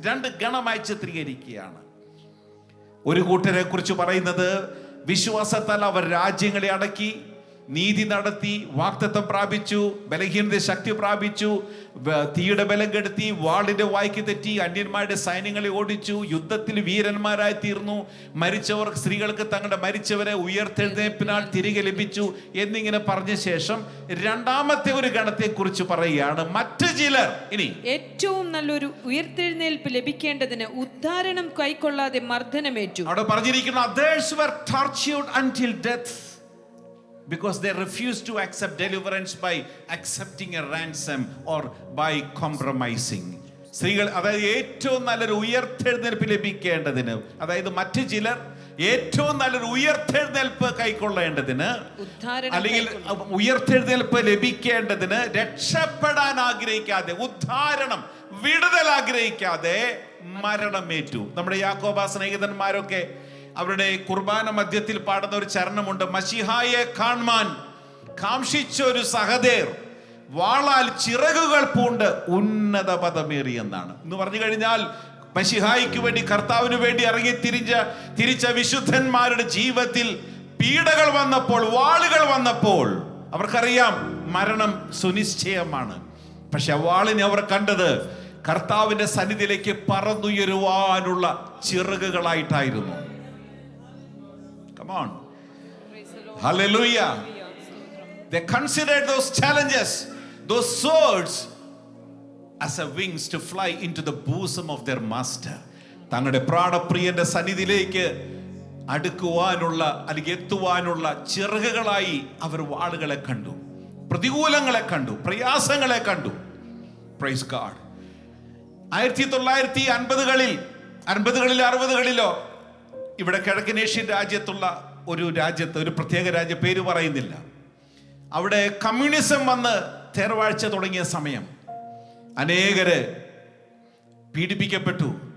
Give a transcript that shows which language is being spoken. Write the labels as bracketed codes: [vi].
[ml] 2 ഗണമായി ചിത്രീകരിക്കുകയാണ്. ഒരു കൂട്ടരെ കുറിച്ച് പറയുന്നത് വിശ്വാസത്താൽ അവർ രാജ്യങ്ങളെ അടക്കി, നീതി നടത്തി, വാഗ്ദത്തം പ്രാപിച്ചു, ബലഹീനത ശക്തി പ്രാപിച്ചു, തീയുടെ ബലം കെടുത്തി, വാളിന്റെ വായ്ക്ക് തെറ്റി, അന്യന്മാരുടെ സൈന്യങ്ങളെ ഓടിച്ചു, യുദ്ധത്തിൽ വീരന്മാരായി തീർന്നു, മരിച്ചവർ, സ്ത്രീകൾക്ക് തങ്ങളുടെ മരിച്ചവരെ ഉയർത്തെഴുന്നേൽപ്പിനാൽ തിരികെ ലഭിച്ചു എന്നിങ്ങനെ പറഞ്ഞ ശേഷം 2ാമത്തെ ഒരു ഗണത്തെ കുറിച്ച് പറയുകയാണ്, മറ്റു ചിലർ. ഇനി ഏറ്റവും നല്ലൊരു ഉയർത്തെഴുന്നേൽപ്പ് ലഭിക്കേണ്ടതിന് ഉദ്ധാരണം കൈക്കൊള്ളാതെ മർദ്ദനമേറ്റു. അവിടെ പറഞ്ഞിരിക്കുന്നു, [en] others were tortured until death because they refused to accept deliverance by accepting a ransom or by compromising. [ml] സ്ത്രീകൾ, അതായത് ഏറ്റവും നല്ലൊരു ഉയർത്തെഴുന്നേൽപ്പ് ലഭിക്കേണ്ടതിന്, അതായത് മറ്റു ചിലർ ഏറ്റവും നല്ലൊരു ഉയർത്തെഴുന്നേൽപ്പ് കൈക്കൊള്ളേണ്ടതിന്, അല്ലെങ്കിൽ ഉയർത്തെഴുന്നേൽപ്പ് ലഭിക്കേണ്ടതിന് രക്ഷപ്പെടാൻ ആഗ്രഹിക്കാതെ, ഉദ്ധാരണം, വിടുതൽ ആഗ്രഹിക്കാതെ മരണമേറ്റു. നമ്മുടെ യാക്കോബ സ്നേഹിതന്മാരൊക്കെ അവരുടെ കുർബാന മധ്യത്തിൽ പാടുന്ന ഒരു ചരണമുണ്ട്, മശിഹായെ കാണാൻ കാംക്ഷിച്ച ഒരു സഹദേർ വാളാൽ ചിറകുകൾ പൂണ്ട് ഉന്നത പദമേറിയെന്നാണ്. എന്ന് പറഞ്ഞു കഴിഞ്ഞാൽ മശിഹായ്ക്ക് വേണ്ടി, കർത്താവിന് വേണ്ടി ഇറങ്ങി തിരിച്ച വിശുദ്ധന്മാരുടെ ജീവിതത്തിൽ പീഡകൾ വന്നപ്പോൾ, വാളുകൾ വന്നപ്പോൾ അവർക്കറിയാം മരണം സുനിശ്ചയമാണ്. പക്ഷെ ആ വാളിനെ അവർ കണ്ടത് കർത്താവിന്റെ സന്നിധിയിലേക്ക് പറന്നുയരുവാനുള്ള ചിറകുകളായിട്ടായിരുന്നു. [en] Come on. Hallelujah. They considered those challenges, those swords, as a wings to fly into the bosom of their master. [ml] തങ്ങളുടെ പ്രാണപ്രിയന്റെ സന്നിധിയിലേക്ക് അടുക്കുവാനുള്ള, അല്ലെങ്കിൽ എത്തുവാനുള്ള ചിറകുകളായി അവർ വാളുകളെ കണ്ടു, പ്രതികൂലങ്ങളെ കണ്ടു, പ്രയാസങ്ങളെ കണ്ടു. [en] Praise God. [ml] 1950-കളിൽ 60-കളിലോ ഇവിടെ കിഴക്കനേഷ്യൻ രാജ്യത്തുള്ള ഒരു രാജ്യത്ത്, ഒരു പ്രത്യേക രാജ്യ പേര് പറയുന്നില്ല, അവിടെ കമ്മ്യൂണിസം വന്ന് തേർവാഴ്ച തുടങ്ങിയ സമയം അനേകര് പീഡിപ്പിക്കപ്പെട്ടു.